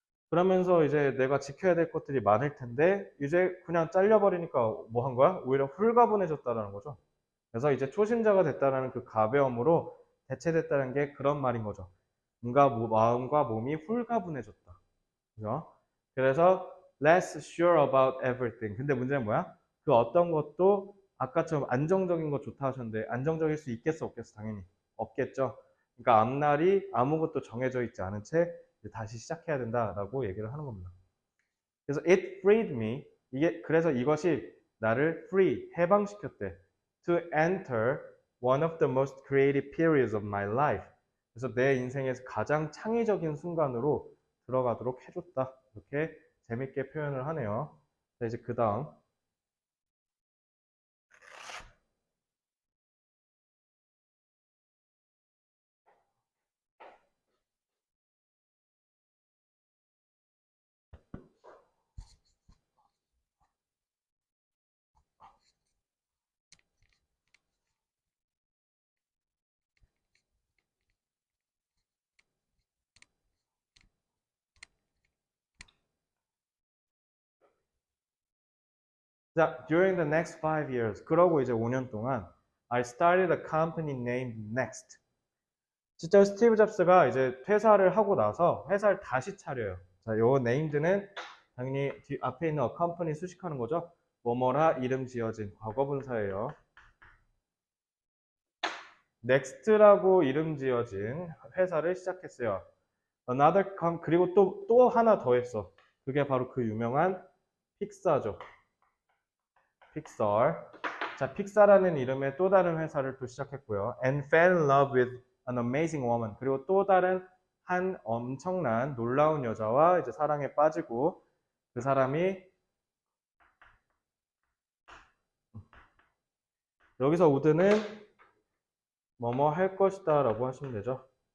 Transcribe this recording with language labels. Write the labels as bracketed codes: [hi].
[ko] 그러면서 이제 내가 지켜야 될 것들이 많을 텐데 이제 그냥 잘려버리니까 뭐 한 거야? 오히려 홀가분해졌다라는 거죠. 그래서 이제 초심자가 됐다라는 그 가벼움으로 대체됐다는 게 그런 말인 거죠. 뭔가 마음과 몸이 홀가분해졌다. 그죠? 그래서 [en] less sure about everything. [ko] 근데 문제는 뭐야? 그 어떤 것도 아까처럼 안정적인 거 좋다 하셨는데 안정적일 수 있겠어 없겠어? 당연히 없겠죠. 그러니까 앞날이 아무것도 정해져 있지 않은 채 이제 다시 시작해야 된다라고 얘기를 하는 겁니다. 그래서 [en] it freed me. [ko] 그래서 이것이 나를 free, 해방시켰대. [en] To enter one of the most creative periods of my life. [ko] 그래서 내 인생에서 가장 창의적인 순간으로 들어가도록 해줬다. 이렇게 재밌게 표현을 하네요. 자, 이제 그 다음. 자, [en] during the next 5 years. [ko] 그러고 이제 5년 동안 [en] I started a company named Next. [ko] 진짜 스티브 잡스가 이제 퇴사를 하고 나서 회사를 다시 차려요. 자, 요 네임드는 당연히 앞에 있는 a company 수식하는 거죠. 뭐뭐라 이름 지어진 과거분사예요. 넥스트라고 이름 지어진 회사를 시작했어요. 그리고 또 하나 더 했어. 그게 바로 그 유명한 픽사죠. 픽서. 자, 픽사라는 이름의 또 다른 회사를 또 시작했고요. [en] And fell in love with an amazing woman. [ko] 그리고 또 다른 한 엄청난 놀라운 여자와 이제 사랑에 빠지고 그 사람이 여기서 would는 뭐뭐 할 것이다 라고 하시면 되죠.